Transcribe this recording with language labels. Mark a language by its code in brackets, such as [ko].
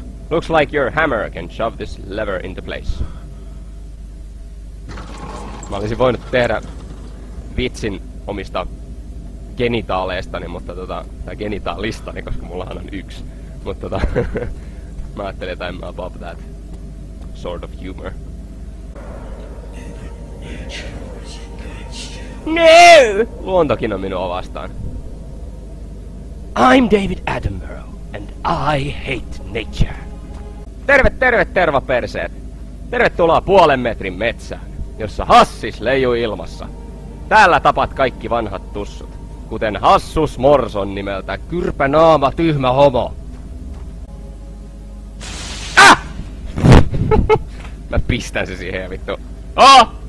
[en] Looks like your hammer can shove this lever into place. [fi] Mä olisin voinut tehdä vitsin omista genitaaleistani, mutta tai genitaalistani, koska mullahan on 1. Mutta mä ajattelin, että [en] I'm above that sort of humor. No! [fi] Luontokin on minua vastaan. [en] I'm David Attenborough, and I hate nature. [fi] Terve tervaperseet! Tervetuloa 0,5 metrin metsään, jossa hassis leijuu ilmassa. Täällä tapat kaikki vanhat tussut, kuten Hassus Morson nimeltä kyrpänaama tyhmä homo. Ah! Mä pistän se siihen ja vittu. Oh!